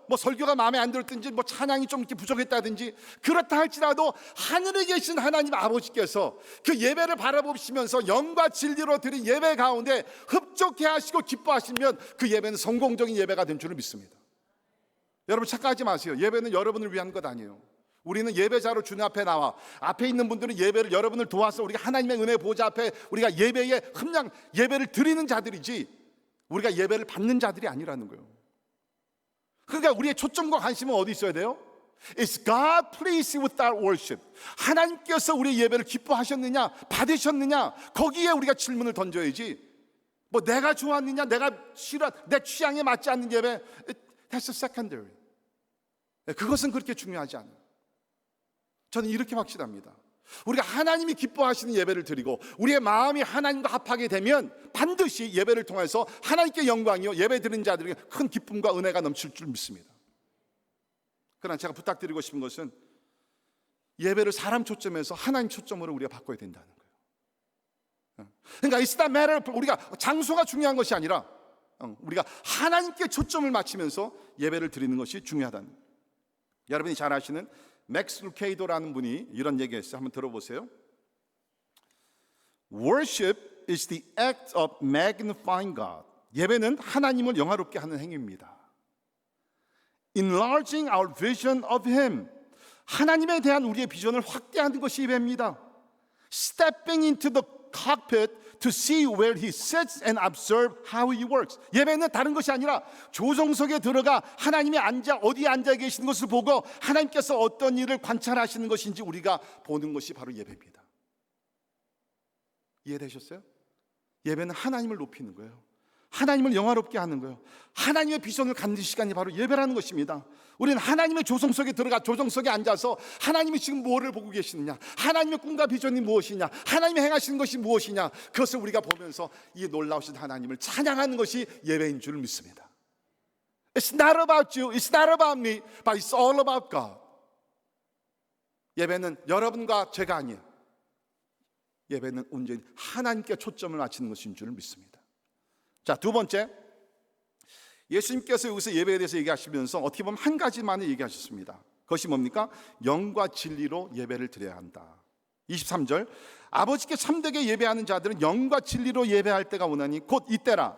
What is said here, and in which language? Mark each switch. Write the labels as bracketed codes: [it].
[ko] 설교가 마음에 안 들었든지 찬양이 좀 이렇게 부족했다든지, 그렇다 할지라도 하늘에 계신 하나님 아버지께서 그 예배를 바라보시면서 영과 진리로 드린 예배 가운데 흡족해 하시고 기뻐하시면 그 예배는 성공적인 예배가 된 줄을 믿습니다. 여러분 착각하지 마세요. 예배는 여러분을 위한 것 아니에요. 우리는 예배자로 주님 앞에 나와, 앞에 있는 분들은 예배를 여러분을 도와서 우리가 하나님의 은혜 보좌 앞에 우리가 예배에 흠량 예배를 드리는 자들이지 우리가 예배를 받는 자들이 아니라는 거예요. 그러니까 우리의 초점과 관심은 어디 있어야 돼요? [en] Is God pleased with our worship? [ko] 하나님께서 우리의 예배를 기뻐하셨느냐, 받으셨느냐, 거기에 우리가 질문을 던져야지. 뭐 내가 좋았느냐, 내가 싫어, 내 취향에 맞지 않는 예배, [en] that's secondary. [ko] 그것은 그렇게 중요하지 않아요. 저는 이렇게 확신합니다. 우리가 하나님이 기뻐하시는 예배를 드리고 우리의 마음이 하나님과 합하게 되면 반드시 예배를 통해서 하나님께 영광이요, 예배 드리는 자들에게 큰 기쁨과 은혜가 넘칠 줄 믿습니다. 그러나 제가 부탁드리고 싶은 것은 예배를 사람 초점에서 하나님 초점으로 우리가 바꿔야 된다는 거예요. 그러니까 [en] it's not matter, [ko] 우리가 장소가 중요한 것이 아니라 우리가 하나님께 초점을 맞추면서 예배를 드리는 것이 중요하다는 거예요. 여러분이 잘 아시는 맥스 루케이도라는 분이 이런 얘기했어요. 한번 들어보세요. [en] Worship is the act of magnifying God. [ko] 예배는 하나님을 영화롭게 하는 행위입니다. [en] Enlarging our vision of Him. [ko] 하나님에 대한 우리의 비전을 확대하는 것이 예배입니다. [en] Stepping into the cockpit to see where He sits and observe how He works. [ko] 예배는 다른 것이 아니라 조종석에 들어가 하나님이 어디에 앉아 계시는 것을 보고 하나님께서 어떤 일을 관찰하시는 것인지 우리가 보는 것이 바로 예배입니다. 이해되셨어요? 예배는 하나님을 높이는 거예요. 하나님을 영화롭게 하는 거예요. 하나님의 비전을 갖는 시간이 바로 예배라는 것입니다. 우리는 하나님의 조성석에 들어가 조정석에 앉아서 하나님이 지금 뭐를 보고 계시느냐, 하나님의 꿈과 비전이 무엇이냐, 하나님이 행하시는 것이 무엇이냐, 그것을 우리가 보면서 이 놀라우신 하나님을 찬양하는 것이 예배인 줄 믿습니다. [en] It's not about you, it's not about me, but it's all about God. [ko] 예배는 여러분과 제가 아니에요. 예배는 온전히 하나님께 초점을 맞추는 것인 줄 믿습니다. 자, 두 번째, 예수님께서 여기서 예배에 대해서 얘기하시면서 어떻게 보면 한 가지만을 얘기하셨습니다. 그것이 뭡니까? 영과 진리로 예배를 드려야 한다. 23절, 아버지께 참되게 예배하는 자들은 영과 진리로 예배할 때가 오나니 곧 이때라.